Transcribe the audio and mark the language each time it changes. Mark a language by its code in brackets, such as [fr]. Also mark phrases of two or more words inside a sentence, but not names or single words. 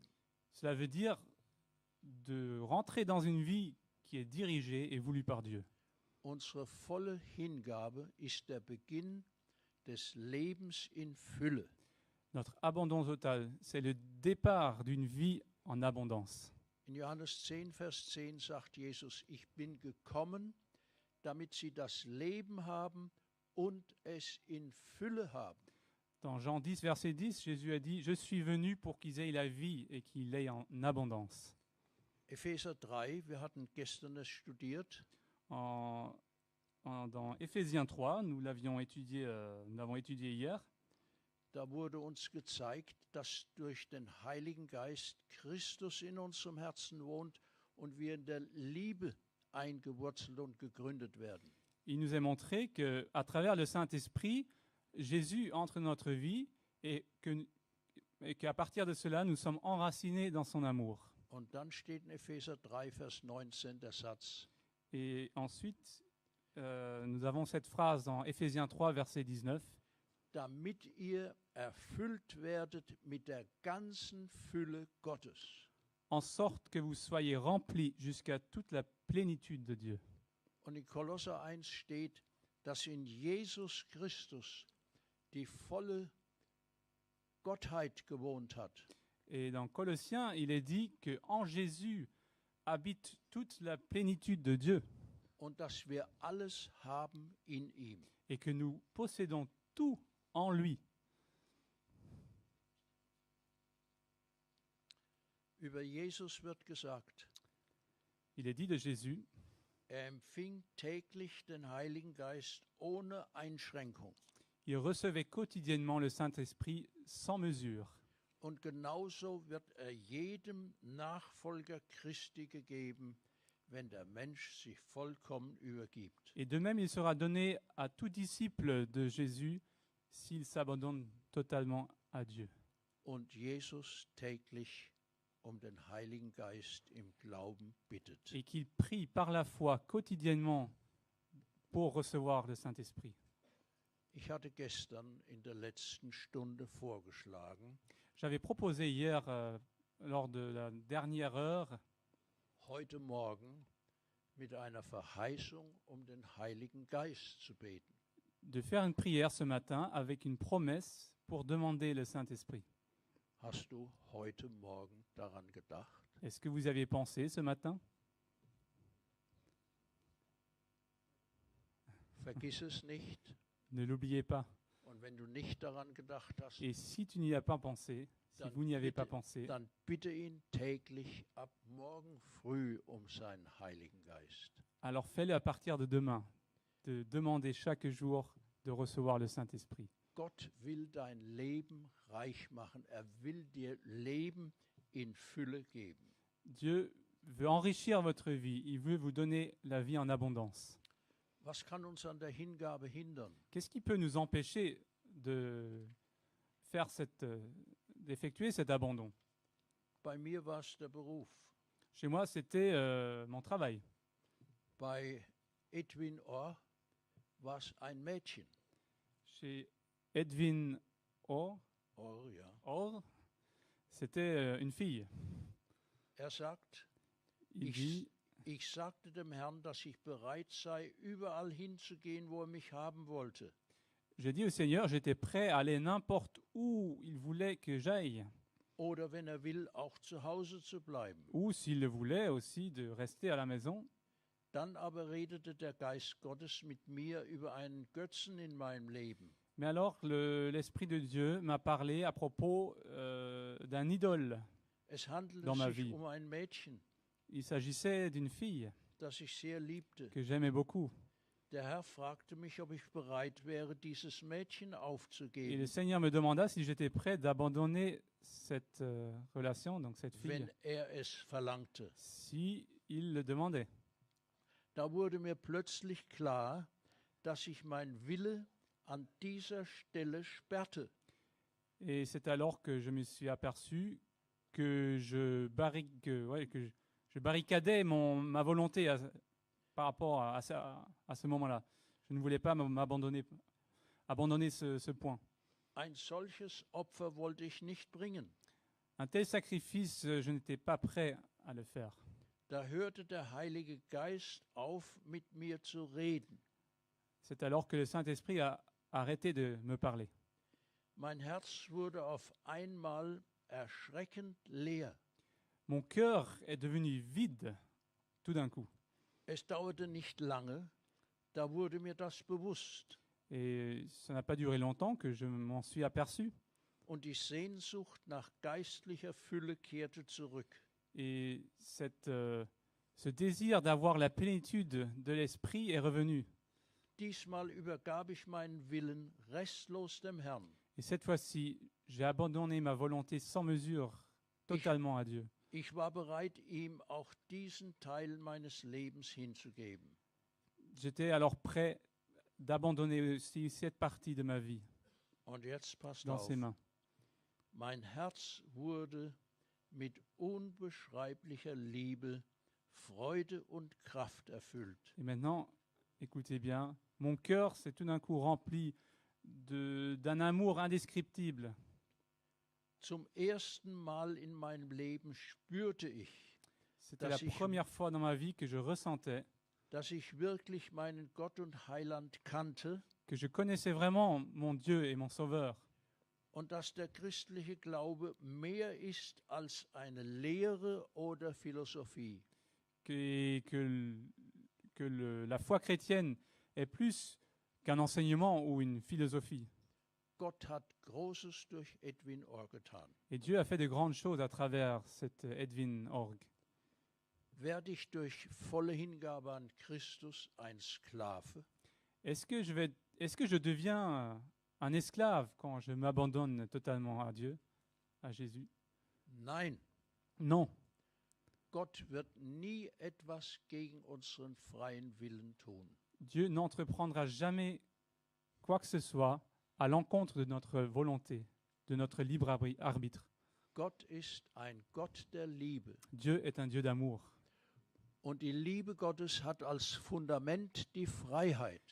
[fr] Cela veut dire de rentrer dans une vie qui est dirigée et voulue par Dieu. [de] Unsere volle Hingabe ist der Beginn des Lebens in Fülle. [fr] Notre abandon total, c'est le départ d'une vie en abondance. [de] In Johannes 10, Vers 10 sagt Jesus, ich bin gekommen, damit sie das Leben haben und es in Fülle haben. [fr] Dans Jean 10, verset 10, Jésus a dit « Je suis venu pour qu'ils aient la vie et qu'ils l'aient en abondance ». [de] Epheser 3, wir hatten gestern es studiert, [fr] Dans Éphésiens 3, nous l'avons étudié hier, [de] da wurde uns gezeigt, dass durch den Heiligen Geist Christus in unserem Herzen wohnt und wir in der Liebe eingewurzelt und gegründet werden. [fr] il nous est montré qu'à travers le Saint-Esprit, Jésus entre dans notre vie et qu'à partir de cela, nous sommes enracinés dans son amour. [de] Und dann steht in Epheser 3, Vers 19 der Satz, [fr] Et ensuite, nous avons cette phrase dans Éphésiens 3, verset 19. [de] damit ihr erfüllt werdet mit der ganzen Fülle Gottes. [fr] En sorte que vous soyez remplis jusqu'à toute la plénitude de Dieu. [de] Und in Kolosser 1 steht, dass in Jesus Christus die volle Gottheit gewohnt hat. [fr] Et dans Colossiens, il est dit qu'en Jésus habite toute la plénitude de Dieu [de] Und dass wir alles haben in ihm. [fr] et que nous possédons tout en lui. [de] Über Jesus wird gesagt, [fr] Il est dit de Jésus, [de] empfing täglich den Heiligen Geist ohne Einschränkung. [fr] il recevait quotidiennement le Saint-Esprit sans mesure. [de] Und genauso wird jedem Nachfolger Christi gegeben, wenn der Mensch sich vollkommen übergibt. [fr] Et de même, il sera donné à tout disciple de Jésus s'il s'abandonne totalement à Dieu. [de] Und Jesus täglich den Heiligen Geist im Glauben bittet. [fr] Et qu'il prie par la foi quotidiennement pour recevoir le Saint-Esprit. [de] Ich hatte gestern in der letzten Stunde vorgeschlagen, [fr] J'avais proposé hier, lors de la dernière heure, [de] heute Morgen mit einer Verheißung den Heiligen Geist zu beten. [fr] de faire une prière ce matin avec une promesse pour demander le Saint-Esprit. [de] Hast du heute Morgen daran gedacht? [fr] Est-ce que vous aviez pensé ce matin? [de] Vergiss es nicht. [fr] Ne l'oubliez pas. [de] Und wenn du nicht daran gedacht hast, [fr] Et si tu n'y as pas pensé, si [de] Dann [fr] vous n'y avez pas [de] bitte- [fr] pensé, [de] dann bitte ihn täglich ab morgen früh seinen Heiligen Geist. [fr] alors fais-le à partir de demain, de demander chaque jour de recevoir le Saint-Esprit. [de] Gott will dein Leben reich machen. Will dir Leben in Fülle geben. [fr] Dieu veut enrichir votre vie, il veut vous donner la vie en abondance. [de] Was kann uns an der Hingabe hindern? [fr] Qu'est-ce qui peut nous empêcher d'effectuer cet abandon? [de] Bei mir war es der Beruf. [fr] Chez moi, c'était mon travail. [de] Bei Edwin Orr war es ein Mädchen. [fr] Chez Edwin Orr, [de] Orr, ja. [fr] c'était une fille. [de] Sagt, [fr] Il dit, [de] ich sagte dem Herrn, dass ich bereit sei, überall hinzugehen, wo mich haben wollte. [fr] j'ai dit au Seigneur, j'étais prêt à aller n'importe où il voulait que j'aille. [de] Oder wenn will, auch zu Hause zu bleiben. [fr] Ou s'il le voulait aussi, de rester à la maison. [de] Dann aber redete der Geist Gottes mit mir über einen Götzen in meinem Leben. [fr] Mais alors, l'Esprit de Dieu m'a parlé à propos d'un idole. [de] Es handelte [fr] Dans ma [de] sich [fr] vie. [de] ein Mädchen, [fr] Il s'agissait d'une fille [de] das ich sehr liebte. [fr] que j'aimais beaucoup. [de] Der Herr fragte mich, ob ich bereit wäre, dieses Mädchen [fr] Et le [de] aufzugeben, [fr] Seigneur me demanda si j'étais prêt d'abandonner cette relation, donc cette fille, [de] wenn es verlangte. [fr] si il le demandait. [de] Da wurde mir plötzlich klar, dass ich mein Wille an dieser Stelle sperrte. [fr] Et c'est alors que je me suis aperçu que je barricadais ma volonté par rapport à ce moment-là. Je ne voulais pas abandonner ce point. [de] Ein solches Opfer wollte ich nicht bringen. [fr] Un tel sacrifice, je n'étais pas prêt à le faire. [de] Da hörte der Heilige Geist auf, mit mir zu reden. [fr] C'est alors que le Saint-Esprit a arrêté de me parler. [de] Mein Herz wurde auf einmal erschreckend leer. [fr] Mon cœur est devenu vide tout d'un coup. [de] Es dauerte nicht lange, da wurde mir das bewusst. [fr] Et ça n'a pas duré longtemps que je m'en suis aperçu. [de] Und die Sehnsucht nach geistlicher Fülle kehrte zurück. [fr] Et ce désir d'avoir la plénitude de l'Esprit est revenu. [de] Diesmal übergab ich meinen Willen restlos dem Herrn. [fr] Et cette fois-ci, j'ai abandonné ma volonté sans mesure totalement à Dieu. [de] Ich war bereit, ihm auch diesen Teil meines Lebens hinzugeben. [fr] J'étais alors prêt d'abandonner aussi cette partie de ma vie [de] Und jetzt passt [fr] dans [de] auf. [fr] ses mains. [de] Mein Herz wurde mit unbeschreiblicher Liebe, Freude und Kraft erfüllt. [fr] Et maintenant, écoutez bien, mon cœur s'est tout d'un coup rempli d'un amour indescriptible. [de] Zum ersten Mal in meinem Leben spürte ich, [fr] C'était la première fois dans ma vie que je ressentais [de] dass ich wirklich meinen Gott und Heiland kannte [fr] que je connaissais vraiment mon Dieu et mon Sauveur. [de] und dass der christliche Glaube mehr ist als eine Lehre oder Philosophie. [fr] La foi chrétienne est plus qu'un enseignement ou une philosophie. [de] Gott hat Großes durch Edwin Orr getan. [fr] Et Dieu a fait de grandes choses à travers cette Edwin Org. [de] Werde ich durch volle Hingabe an Christus ein Sklave? [fr] Est-ce que je deviens un esclave quand je m'abandonne totalement à Dieu, à Jésus? [de] Nein, [fr] Non. [de] Gott wird nie etwas gegen unseren freien Willen tun. [fr] Dieu n'entreprendra jamais quoi que ce soit à l'encontre de notre volonté, de notre libre arbitre. [de] Gott ist ein Gott der Liebe. [fr] Dieu est un Dieu d'amour. [de] Und die Liebe Gottes hat als Fundament die Freiheit.